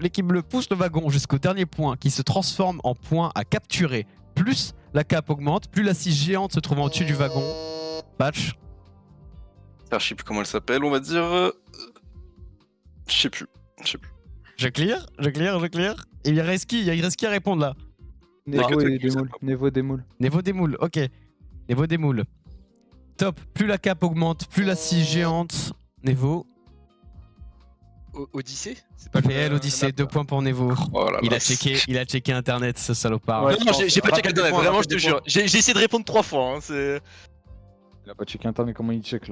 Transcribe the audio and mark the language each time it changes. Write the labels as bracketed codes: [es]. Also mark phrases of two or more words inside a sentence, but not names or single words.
[fr] L'équipe bleue pousse le wagon jusqu'au dernier point qui se transforme en point à capturer. Plus la cape augmente, plus la scie géante se trouve au-dessus du wagon. Patch? Je sais plus comment elle s'appelle, on va dire. Je sais plus. Je clear. Il reste qui à répondre là? Nevo et Demoul. Nevo Demoul. Nevo Demoul, ok. Nevo Demoul. Top. Plus la cape augmente, plus la scie géante. Nevo. Odyssey? C'est pas PL Odyssey, 2 points pour Nevo. Oh la Il a vache. checké internet, ce salopard. Ouais. Non, j'ai pas checké Rappelle des internet, points, vraiment, je rappelle te des jure. points. J'ai essayé de répondre 3 fois. Hein, c'est... Il a pas checké internet, comment il check là?